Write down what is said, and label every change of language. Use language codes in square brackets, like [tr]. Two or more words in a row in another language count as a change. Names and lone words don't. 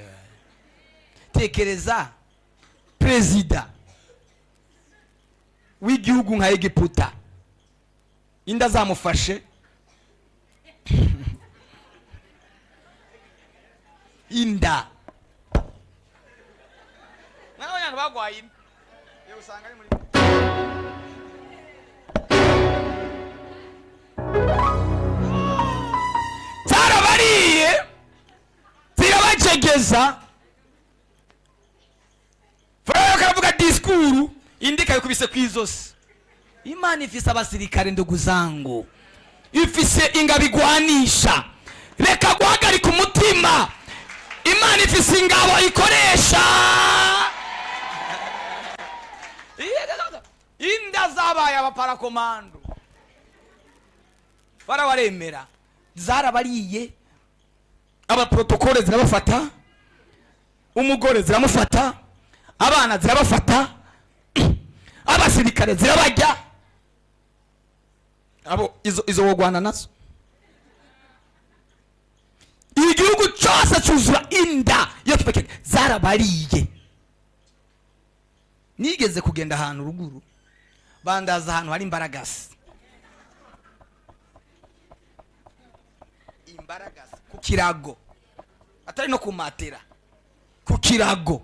[rn] Tekereza perezida w'igihugu nka Egiputa, inda zamufashe. Inda nawe yantu bagwaye inda yo usanga ari muri zarabariye zirabacegeza. Farao akavuga diskuru, indika yukubise kwizosi. Imana ifise abasirikare [sw] ndugu zangu, [rn] ifise ingabigwanisha. Reka guhagarika umutima. Imana ifise ingabo ikoresha. Inda zabaye abaparakomando. Farao aremera, zarabariye. Abaprotokole zirabafata, umugore ziramufata, abana zirabafata, abasirikare zirabajya. Abo izo wogwana nazo. Igihugu cyose cyuzura inda yo kipeke zarabariye. Nigeze kugenda ahantu ruguru, bandaza ahantu hari imbaragasi. Imbaragasi ku kirago, atari no kumatera, ku kirago.